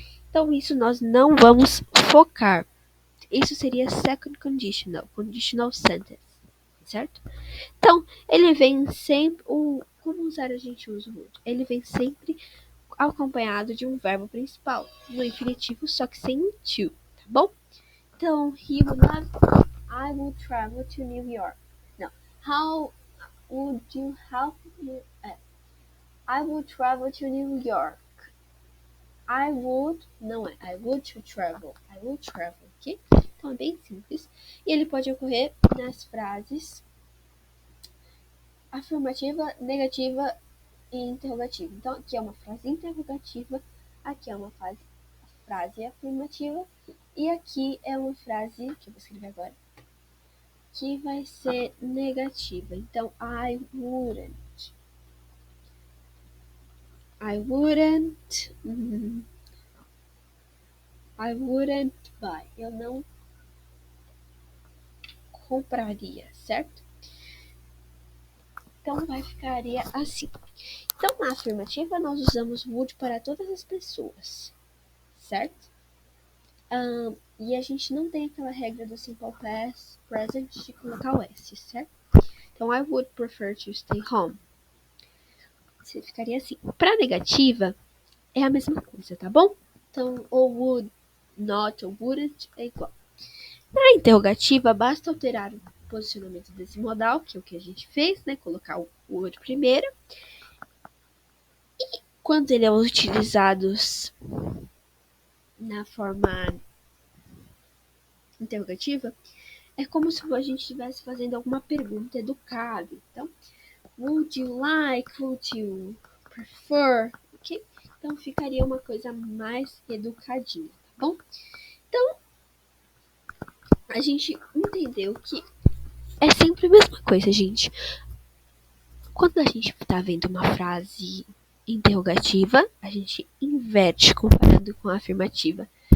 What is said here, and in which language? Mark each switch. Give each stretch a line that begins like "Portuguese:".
Portuguese: Então, isso nós não vamos focar. Isso seria
English: second conditional, conditional sentence,
Portuguese: certo? Então, ele vem sempre, como usar a gente usa o would? Ele vem sempre acompanhado de um verbo principal, no infinitivo, só que sem o to, tá bom?
English: Então, he would love, I would travel to New York. Não, how would you help me? I would travel to New York. I would,
Portuguese: não é,
English: I would to travel. I would travel,
Portuguese: ok? Então é bem simples. E ele pode ocorrer nas frases afirmativa, negativa e interrogativa. Então aqui é uma frase interrogativa, aqui é uma frase afirmativa e aqui é uma frase, que eu vou escrever agora, que vai ser negativa.
English: Então, I wouldn't. I wouldn't. I wouldn't buy.
Portuguese: Eu não compraria, certo? Então vai ficaria assim. Então na afirmativa nós usamos would para todas as pessoas, certo? E a gente não tem aquela regra do simple past present de colocar o s, certo?
English: Então I would prefer to stay home.
Portuguese: Você ficaria assim. Para negativa é a mesma coisa, tá bom? Então o would, not ou wouldn't é igual. Na interrogativa basta alterar o posicionamento desse modal, que é o que a gente fez, né? Colocar o would primeiro. Quando ele é utilizado na forma interrogativa, é como se a gente estivesse fazendo alguma pergunta educada.
English: Então, would you like, would you prefer, ok?
Portuguese: Então ficaria uma coisa mais educadinha, tá bom? Então, a gente entendeu que é sempre a mesma coisa, gente. Quando a gente tá vendo uma frase interrogativa, a gente inverte comparando com a afirmativa.